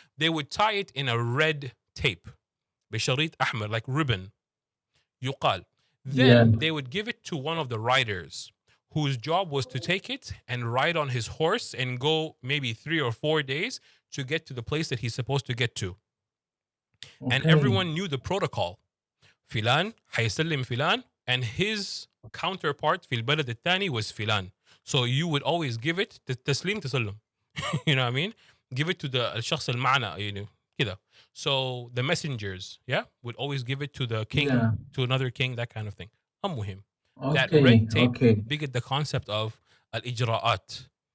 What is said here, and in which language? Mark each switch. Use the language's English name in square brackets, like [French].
[English] They would tie it in a red tape, [Arabic] بشريط أحمر, [English] like ribbon. [Arabic] يقال. [English] Yeah. Then they would give it to one of the riders whose job was to take it and ride on his horse and go maybe 3 or 4 days to get to the place that he's supposed to get to. And Okay. everyone knew the protocol. [Arabic] فلان حيسلم فلان, [English] and his counterpart [Arabic] في البلد الثاني [English] was [Arabic] فلان. [English] So you would always give it [Arabic] تسليم تسلم. [English] You know what I mean? Give it to the [Arabic] الشخص المعنى, [English] you know, [Arabic] كده. [English] So the messengers, yeah, would always give it to the king, Yeah. to another king, that kind of thing. [Arabic] المهم, [English] that Okay. red tape Okay. beget the concept of الإجراءات.